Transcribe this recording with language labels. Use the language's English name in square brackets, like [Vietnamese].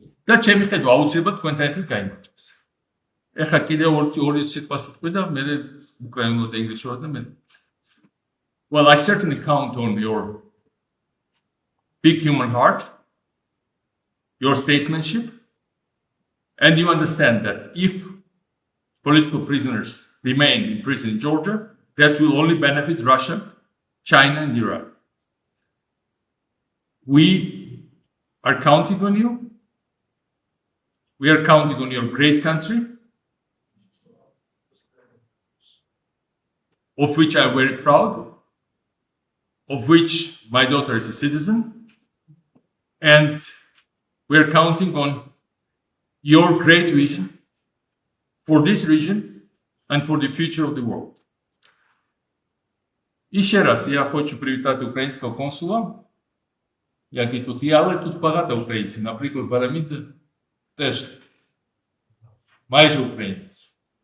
[Georgian] და ჩემი ხედვა აუცილებლად თქვენთან ერთად გაიმარჯვებს. ეხლა კიდევ ორი სიტყვას ვთქვი და მე უკრაინულად და ინგლისურად და მე. [English] Well, I certainly count on your big human heart, your statesmanship, and you understand that if political prisoners remain in prison in Georgia, that will only benefit Russia, China, and Iran. We are counting on you. We are counting on your great country, of which I am very proud, of which my daughter is a citizen, and we are counting on your great vision for this region and for the future of the world. [Russian] Еще раз я хочу [Ukrainian] привітати українського консула, який тут є, але тут багато українців. Наприклад, Барамідзе теж майже українець.